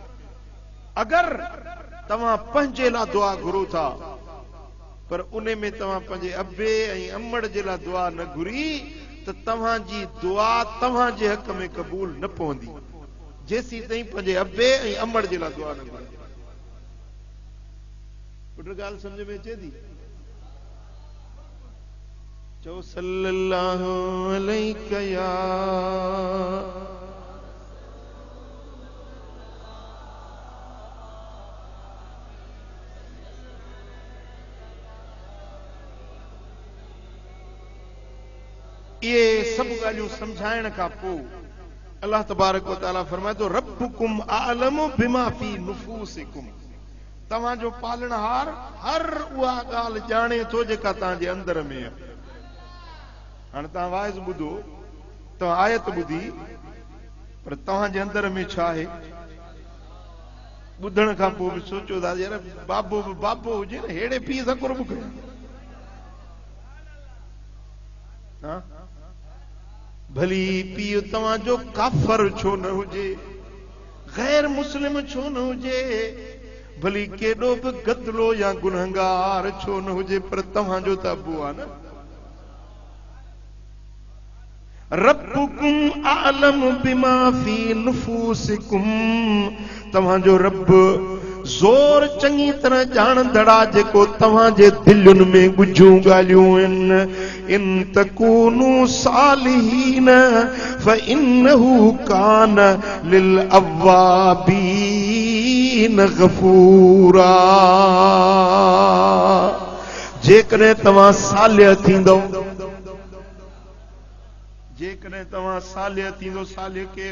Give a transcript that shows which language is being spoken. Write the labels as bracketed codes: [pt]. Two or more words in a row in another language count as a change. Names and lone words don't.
[sd] अगरि तव्हां पंहिंजे लाइ दुआ घुरो था, पर उन में तव्हां पंहिंजे अबे ऐं अमड़ जे लाइ दुआ न घुरी, त तव्हांजी दुआ तव्हांजे हक़ में क़बूल न पवंदी। जेसी ताईं पंहिंजे अबे ऐं अमड़ जे लाइ दुआ न घुरे। पुट ॻाल्हि सम्झ में अचे थी? चओ [ar] صلى الله عليك [sd] या ये सब ॻाल्हियूं सम्झाइण खां पोइ अल्लाह तबारक व तआला फरमाए थो [ar] ربكم أعلم بما في نفوسكم, [sd] तव्हांजो पालनहार हर उहा ॻाल्हि ॼाणे थो जेका तव्हांजे अंदर में आहे। हाणे तव्हां वाइज़ ॿुधो, तव्हां आयत ॿुधी, पर तव्हांजे अंदर में छा आहे ॿुधण खां पोइ बि सोचो था यार बाबो बि बाबो हुजे न, हेड़े पीउ सां कुर्ब कयो। भली पीउ तव्हांजो काफ़र छो न हुजे, गैर मुस्लिम छो न हुजे, भली केॾो बि गदलो या गुनहगार छो न हुजे, पर तव्हांजो त अबू आहे न। [ar] ربكم أعلم بما في نفوسكم, [sd] तव्हांजो रब ज़ोर चङी तरह ॼाणंदड़ आहे जेको तव्हांजे दिलुनि में ॻुझूं ॻाल्हियूं आहिनि। [ar] إن تكونوا صالحين فإنه كان للأوابين غفورا, [sd] जेकॾहिं तव्हां सालिह थींदो, जेकॾहिं तव्हां सालिह थींदो, सालिह केरु?